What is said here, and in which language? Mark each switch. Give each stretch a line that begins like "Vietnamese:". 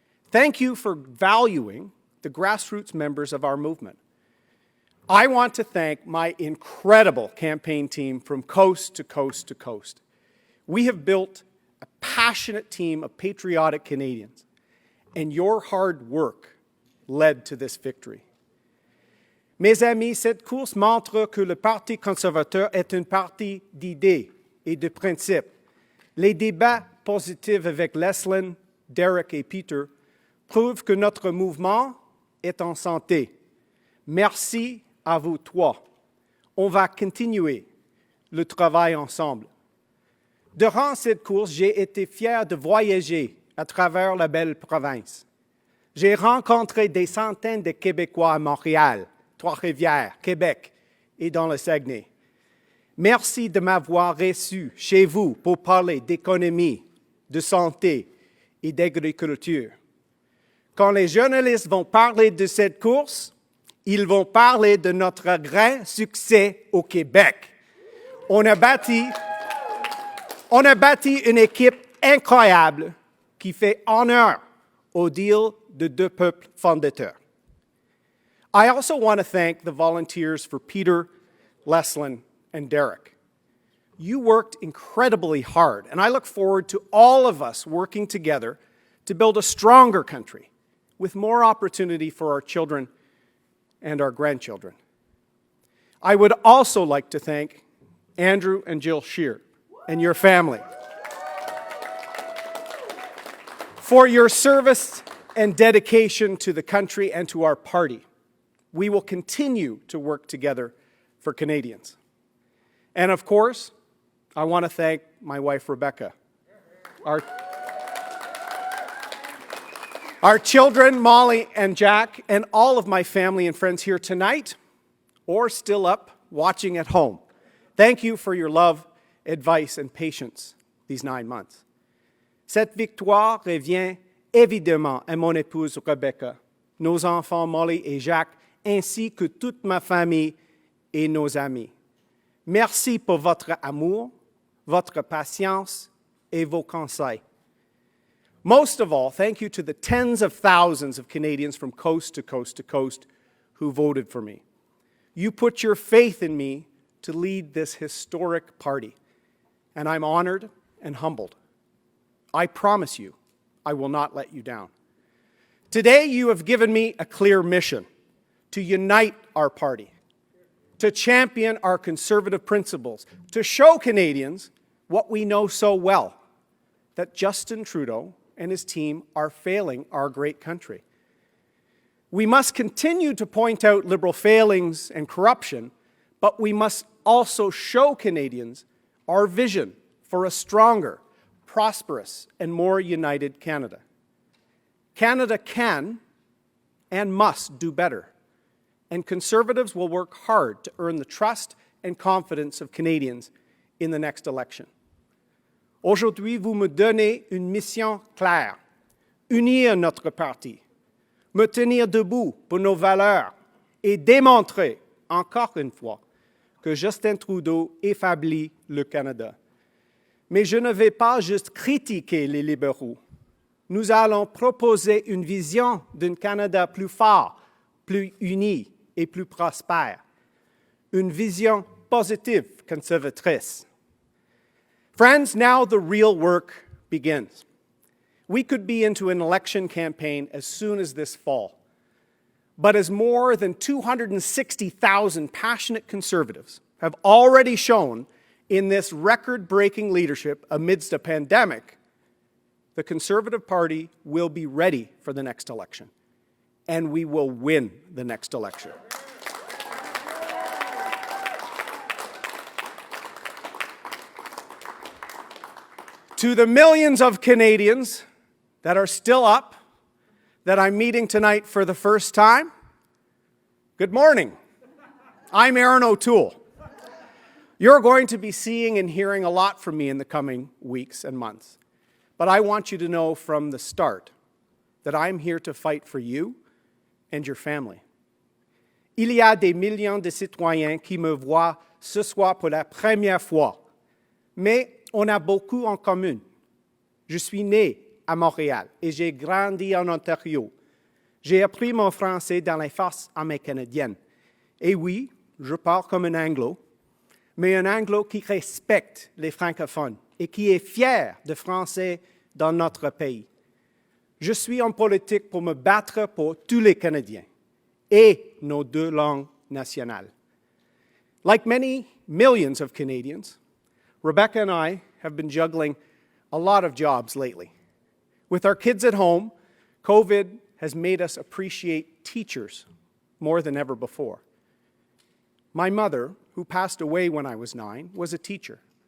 English: Thank you for valuing the grassroots members of our movement. I want to thank my incredible campaign team from coast to coast to coast. We have built a passionate team of patriotic Canadians, and your hard work led to this victory.
French: Mes amis, cette course montre que le Parti conservateur est un parti d'idées et de principes. Les débats positifs avec Leslyn, Derek et Peter prouvent que notre mouvement est en santé. Merci à vous trois. On va continuer le travail ensemble. Durant cette course, j'ai été fier de voyager à travers la belle province. J'ai rencontré des centaines de Québécois à Montréal, Trois-Rivières, Québec et dans le Saguenay. Merci de m'avoir reçu chez vous pour parler d'économie, de santé et d'agriculture. Quand les journalistes vont parler de cette course, ils vont parler de notre grand succès au Québec. On a bâti une équipe incroyable qui fait honneur au deal de deux peuples fondateurs.
English: I also want to thank the volunteers for Peter, Leslyn, and Derek. You worked incredibly hard, and I look forward to all of us working together to build a stronger country with more opportunity for our children and our grandchildren. I would also like to thank Andrew and Jill Scheer and your family for your service and dedication to the country and to our party. We will continue to work together for Canadians. And of course, I want to thank my wife, Rebecca, our children, Molly and Jack, and all of my family and friends here tonight or still up watching at home. Thank you for your love, advice, and patience these 9 months.
French: Cette victoire revient évidemment à mon épouse Rebecca, nos enfants Molly et Jacques, ainsi que toute ma famille et nos amis. Merci pour votre amour, votre patience, et vos conseils.
English: Most of all, thank you to the tens of thousands of Canadians from coast to coast to coast who voted for me. You put your faith in me to lead this historic party, and I'm honored and humbled. I promise you, I will not let you down. Today, you have given me a clear mission to unite our party, to champion our conservative principles, to show Canadians what we know so well, that Justin Trudeau and his team are failing our great country. We must continue to point out Liberal failings and corruption, but we must also show Canadians our vision for a stronger, prosperous, and more united Canada. Canada can and must do better, and Conservatives will work hard to earn the trust and confidence of Canadians in the next election.
French: Aujourd'hui, vous me donnez une mission claire, unir notre parti, me tenir debout pour nos valeurs et démontrer, encore une fois, que Justin Trudeau affaiblit le Canada. Mais je ne vais pas juste critiquer les libéraux. Nous allons proposer une vision d'un Canada plus fort, plus uni et plus prospère. Une vision positive conservatrice.
English: Friends, now the real work begins. We could be into an election campaign as soon as this fall. But as more than 260,000 passionate Conservatives have already shown in this record-breaking leadership amidst a pandemic, the Conservative Party will be ready for the next election, and we will win the next election. To the millions of Canadians that are still up, that I'm meeting tonight for the first time, good morning. I'm Erin O'Toole. You're going to be seeing and hearing a lot from me in the coming weeks and months. But I want you to know from the start that I'm here to fight for you and your family.
French: Il y a des millions de citoyens qui me voient ce soir pour la première fois, mais on a beaucoup en commun. Je suis né à Montréal et j'ai grandi en Ontario. J'ai appris mon français dans les forces armées canadiennes. Et oui, je parle comme un anglo, mais un anglo qui respecte les francophones et qui est fier de français dans notre pays. Je suis en politique pour me battre pour tous les Canadiens et nos deux langues nationales.
English: Like many millions of Canadians, Rebecca and I have been juggling a lot of jobs lately. With our kids at home, COVID has made us appreciate teachers more than ever before. My mother, who passed away when I was 9, was a teacher.